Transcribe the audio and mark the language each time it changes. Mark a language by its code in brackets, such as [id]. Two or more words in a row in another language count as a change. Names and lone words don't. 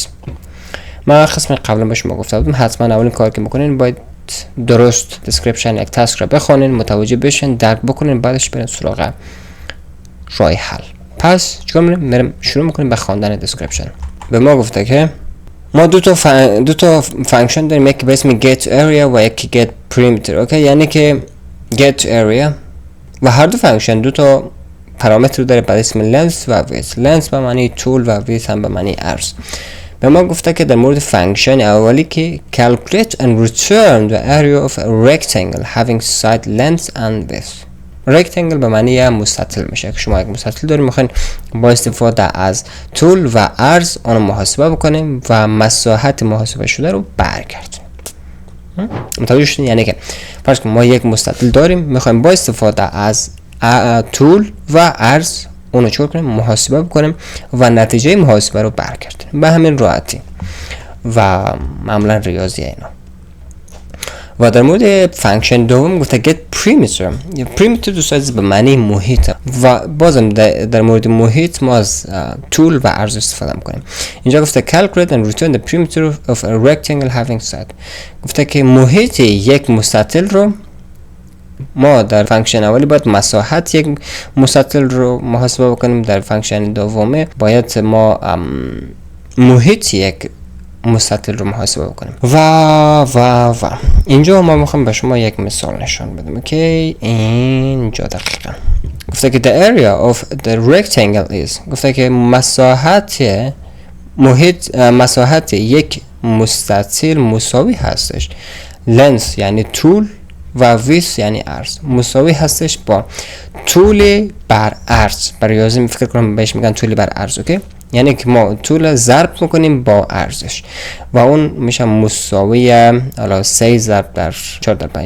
[fa] من قسم قبلا به شما گفته بودم حتما اولین کاری که میکنین باید درست دیسکریپشن یک تاسک را بخونین، متوجه بشین، درک بکنین، بعدش برین سراغ راه حل. پس چیکار می‌کنیم؟ شروع میکنیم به خواندن دیسکریپشن. به ما گفته که ما دو تا فانکشن داریم، یکی به اسم get area و یکی get perimeter. اوکی، یعنی که get area و هر دو فانکشن دو تا پارامتر داره به اسم length و width. length به معنی طول و width هم به معنی عرض. به ما گفته که در مورد فانکشن اولی که [en] calculate and return the area of a rectangle having side length and width. [fa] rectangle به معنی مستطیل میشه که شما یک مستطیل داریم، میخواین با استفاده از طول و عرض آن محاسبه بکنیم و مساحت محاسبه شده رو برگردیم. متوجه شدین؟ یعنی که فرض کنیم ما یک مستطیل داریم، میخوایم با استفاده از طول و عرض اونو چور کنیم، محاسبه بکنیم و نتیجه محاسبه رو برگردیم به همین راحتی و معمولا ریاضی اینا. و در مورد فانکشن دوم گفته get perimeter. perimeter دوستان به معنی محیط و بازم در مورد محیط ما از طول و عرض استفاده میکنیم. اینجا گفته [en] calculate and return the perimeter of a rectangle having side. [fa] گفته که محیط یک مستطیل رو ما در فانکشن اولی باید مساحت یک مستطیل رو محاسبه بکنیم، در فانکشن دوم باید ما محیط یک مستطیل رو محاسبه بکنیم و اینجا ما میخوام به شما یک مثال نشان بدم که اینجا دقیقا گفته که [en] the area of the rectangle is، [fa] گفته که مساحت یک مستطیل مساوی هستش length یعنی طول و width یعنی عرض، مساوی هستش با طول بر عرض. برای ریاضی فکر کنم بهش میگن طول بر عرض. اوکی، یعنی که ما طول ضرب میکنیم با عرضش و اون میشه مساوی حالا 3 ضرب در 4 در 5.